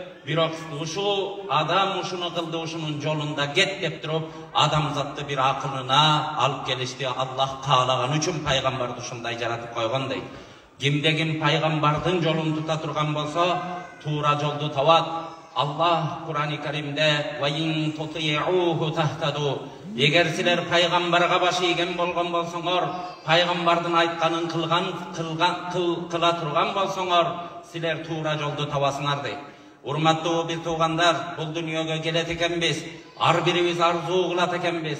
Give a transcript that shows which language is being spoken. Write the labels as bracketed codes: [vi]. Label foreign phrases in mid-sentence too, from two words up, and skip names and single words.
[ky] Бирок ушул адам ушуну кылды, ушунун жолунда кет деп туруп, адамзатты бир акылына алып келишти. Аллах каалаган үчүн пайгамбарды ушундай жаратып койгон дейт. Кимде-ким пайгамбардын жолун тута турган болсо, туура жолду табат. Аллах Кур'ан-ы Каримде [ar] «وإن تطيعوه تهتدوا». [ky] Егер силер пайгамбарга баш ийген болгон болсоңор, пайгамбардын айтканын кыла турган болсоңор, силер туура жолду табасыңар дейт. Урматтуу бир туугандар, бул дүйнөгө келет экенбиз, ар бирибиз арзуу кылат экенбиз.